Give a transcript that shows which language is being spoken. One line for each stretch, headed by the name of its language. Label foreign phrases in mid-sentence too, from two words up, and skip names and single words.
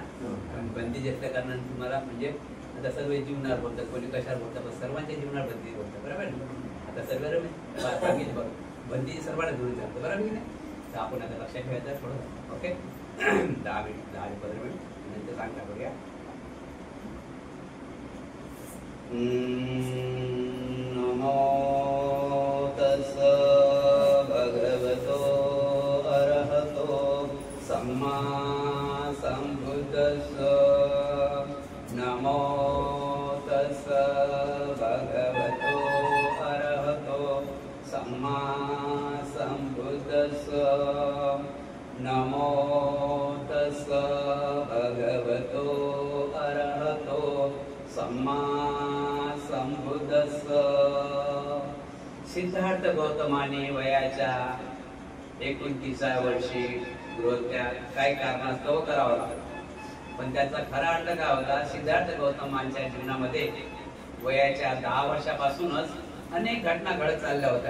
Marathi: बंदी घेतल्या कारणाने तुम्हाला म्हणजे आता सर्व जीवनावर बोलतात, कोणी कशावर बोलतात, पण सर्वांच्या जीवनावर बंदी बोलतात. बरोबर. आता सर्व सांगितलं बघ, बंदी सर्वांना जोडून जातं. बरोबर की नाही. तर आपण आता लक्षात ठेवायचं थोडं. ओके. 10 मिनिट 10-15 मिनिट नंतर सांगता करूया.
Pali: नमो तस् भगवतो अरहतो सम्मा संबुद्धस्स. नमो तस् भगवतो अरहतो सम्मा संबुद्धस्स. नमो तस् भगवतो अरहतो सम्मा संबुद्धस्स.
Marathi: सिद्धार्थ गौतमाने वयाच्या 29व्या वर्षी गृहत्याग काही कारणास्तव करावा लागला. पण त्याचा खरा अर्थ काय होता, सिद्धार्थ गौतमांच्या जीवनामध्ये वयाच्या 10 वर्षापासूनच अनेक घटना घडत चालल्या होत्या.